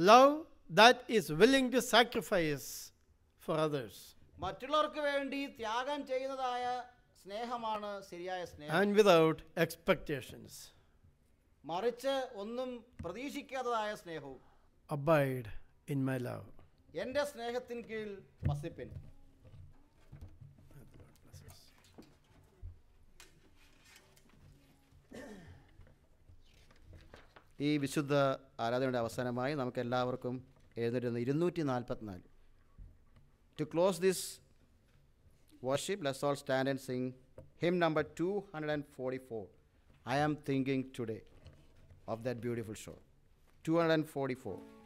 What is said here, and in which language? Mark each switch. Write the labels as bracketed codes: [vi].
[en] Love that is willing to sacrifice for others. [ml] മറ്റുള്ളവർക്ക് വേണ്ടി ത്യാഗം ചെയ്യുന്നതായ സ്നേഹമാണ് ശരിയായ സ്നേഹം. [en] And without expectations. [ml] മറിച്ച് ഒന്നും പ്രതീക്ഷിക്കാത്തതായ സ്നേഹവും. [en] Abide in my love. [ml] എൻ്റെ സ്നേഹത്തിന് കീഴിൽ വസിപ്പിൻ. ഈ വിശുദ്ധ ആരാധനയുടെ അവസാനമായി നമുക്ക് എല്ലാവർക്കും എഴുന്നേറ്റ് 244. [en] To close this worship, let's all stand and sing hymn number 244. I am thinking today of that beautiful shore. 244.